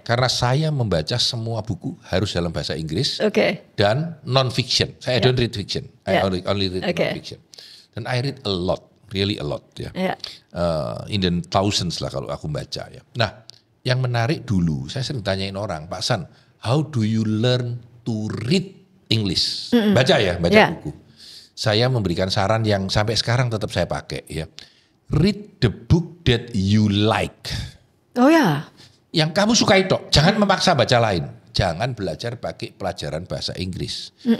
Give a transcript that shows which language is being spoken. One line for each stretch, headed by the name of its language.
Indonesian: Karena saya membaca semua buku harus dalam bahasa Inggris dan non-fiction. Saya
English: don't read fiction. I only read non-fiction.
Indonesian: Dan
English: I read a lot, really a lot
Indonesian: ya.
English: In the thousands
Indonesian: lah kalau aku baca ya. Nah, yang menarik dulu, saya sering tanyain orang, Pak San,
English: how do you learn to read English?
Indonesian: Baca buku. Saya memberikan saran yang sampai sekarang tetap saya pakai ya.
English: Read the book that you like.
Indonesian: Oh ya. Yang kamu suka itu, jangan memaksa baca lain. Jangan belajar pakai pelajaran bahasa Inggris.